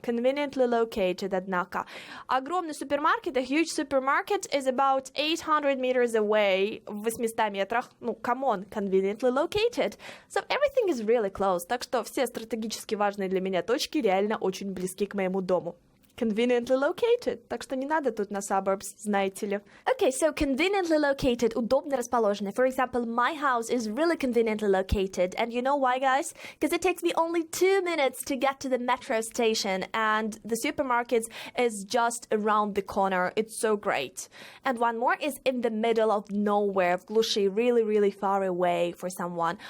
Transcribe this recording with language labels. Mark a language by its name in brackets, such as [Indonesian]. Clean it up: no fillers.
[English] Conveniently located, [Russian] однако. Огромный супермаркет, [English] a huge supermarket, is about 800 meters away, [Russian] в 800 метрах. [English] Ну, come on, conveniently located. So everything is really close. [Russian] Так что все стратегически важные для меня точки реально очень близки к моему дому. [English] Conveniently located. [Russian] Так что не надо тут на suburbs, знаете ли. [English] Okay, so conveniently located, [Russian] удобно расположенный. [English] For example, my house is really conveniently located. And you know why, guys? Because it takes me only 2 minutes to get to the metro station. And the supermarket is just around the corner. It's so great. And one more is in the middle of nowhere, [Russian] в глуши, [English] really, really far away for someone.